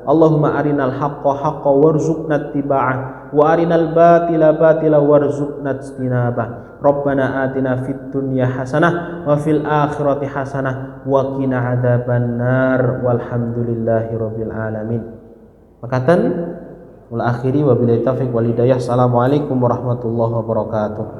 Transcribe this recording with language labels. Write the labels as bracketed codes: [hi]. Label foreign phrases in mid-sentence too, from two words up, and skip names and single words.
[ar] اللهم أرنا الحق حقا وارزقنا اتباعه وأرنا الباطل باطلا وارزقنا اجتنابه. ربنا آتنا في الدنيا حسنة وفي الآخرة حسنة وقنا عذاب النار والحمد لله رب العالمين. Makaten والآخر وبالله التوفيق والهداية. السلام عليكم ورحمة الله وبركاته.